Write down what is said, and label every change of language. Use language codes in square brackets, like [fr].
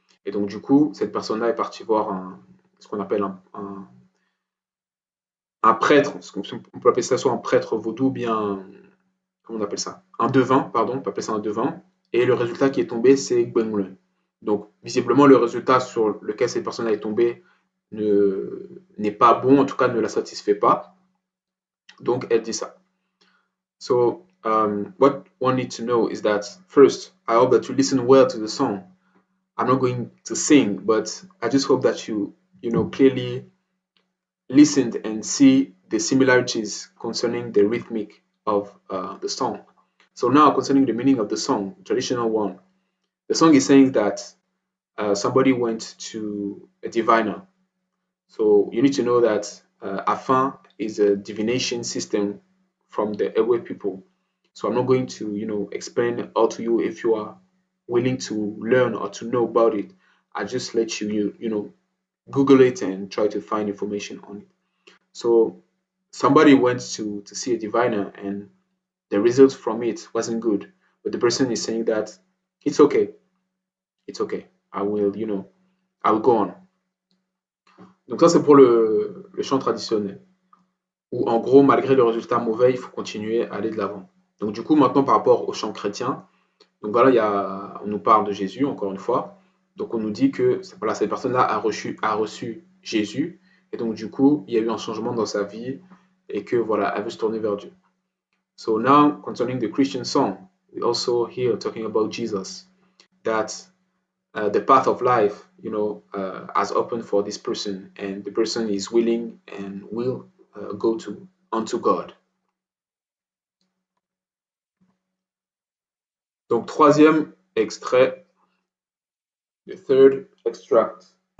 [fr] Et donc du coup, cette personne-là est partie voir ce qu'on appelle un prêtre, on peut appeler ça soit un prêtre vaudou, bien, comment on appelle ça? Un devin, pardon, on peut appeler ça un devin. Et le résultat qui est tombé, c'est Gwenglun. Donc, visiblement, le résultat sur lequel cette personne est tombée n'est pas bon, en tout cas ne la satisfait pas. Donc, elle dit ça. [en] So, what one needs to know is that first, I hope that you listen well to the song. I'm not going to sing, but I just hope that you clearly listened and see the similarities concerning the rhythmic of the song. So now concerning the meaning of the song, traditional one, the song is saying that somebody went to a diviner. So you need to know that Afin is a divination system from the Ewe people. So I'm not going to explain all to you. If you are willing to learn or to know about it, I just let you Google it and try to find information on it. So somebody went to see a diviner and the result from it wasn't good. But the person is saying that it's okay. It's okay. I will go on. [fr] Donc ça c'est pour le chant traditionnel. Où en gros, malgré le résultat mauvais, il faut continuer à aller de l'avant. Donc du coup, maintenant par rapport au chant chrétien, donc voilà, on nous parle de Jésus, encore une fois. Donc on nous dit que voilà, cette personne-là a reçu Jésus, et donc du coup, il y a eu un changement dans sa vie, et que voilà, elle veut se tourner vers Dieu. [en] So now, concerning the Christian song, we also here talking about Jesus, that the path of life, has opened for this person, and the person is willing and will go unto God. [fr] Donc troisième extrait, [en] the third extract.